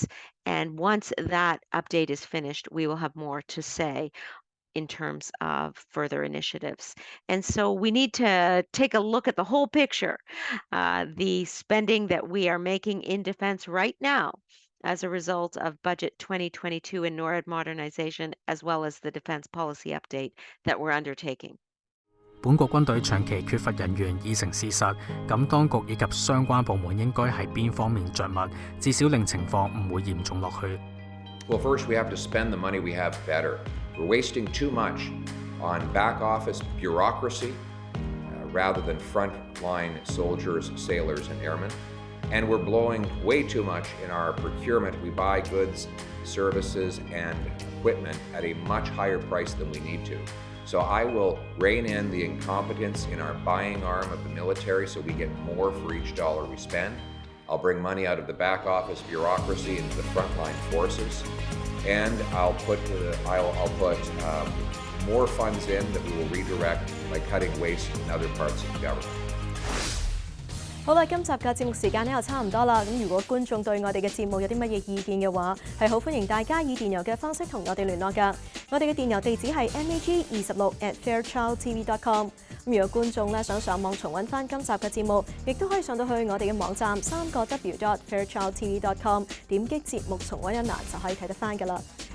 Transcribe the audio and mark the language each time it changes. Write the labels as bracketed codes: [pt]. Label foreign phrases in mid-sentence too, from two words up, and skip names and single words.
[en] And once that update is finished, we will have more to say in terms of further initiatives. And so we need to take a look at the whole picture, the spending that we are making in defense right now as a result of Budget 2022 and NORAD modernization, as well as the defense policy update that we're undertaking. [yue] 本國軍隊長期缺乏人員已成事實，咁當局以及相關部門應該喺邊方面着墨，至少令情況唔會嚴重落去。 [en] Well, first we have to spend the money we have better. We're wasting too much on back office bureaucracy rather than frontline soldiers, sailors, and airmen. And we're blowing way too much in our procurement. We buy goods, services, and equipment at a much higher price than we need to. So I will rein in the incompetence in our buying arm of the military so we get more for each dollar we spend. I'll bring money out of the back office bureaucracy into the frontline forces, and I'll put more funds in that we will redirect by cutting waste in other parts of the government. [yue] 好啦，今集嘅節目時間又差唔多啦。咁如果觀眾對我哋嘅節目有啲乜嘢意見嘅話，係好歡迎大家以電郵嘅方式同我哋聯絡㗎。我哋嘅電郵地址係 mag26@fairchildtv.com。咁如果觀眾咧想上網重溫翻今集嘅節目，亦都可以上到去我哋嘅網站3個W.fairchildtv.com，點擊節目重溫一欄就可以睇得翻㗎啦。